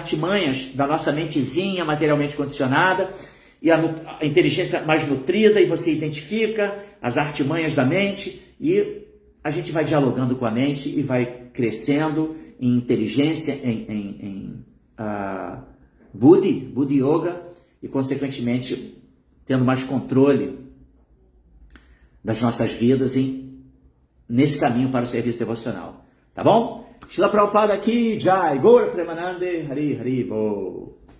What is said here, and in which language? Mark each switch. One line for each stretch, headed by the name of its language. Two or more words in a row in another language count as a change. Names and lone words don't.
Portuguese: artimanhas da nossa mentezinha materialmente condicionada e a inteligência mais nutrida, e você identifica as artimanhas da mente e a gente vai dialogando com a mente e vai crescendo em inteligência, em
Sanskrit: बुद्धि योग,
Portuguese: e consequentemente tendo mais controle das nossas vidas nesse caminho para o serviço devocional. Tá bom?
Bangla: শ্রীল প্রভুপাদ কি জয়। গৌর প্রেমানন্দে হরি হরি বোল.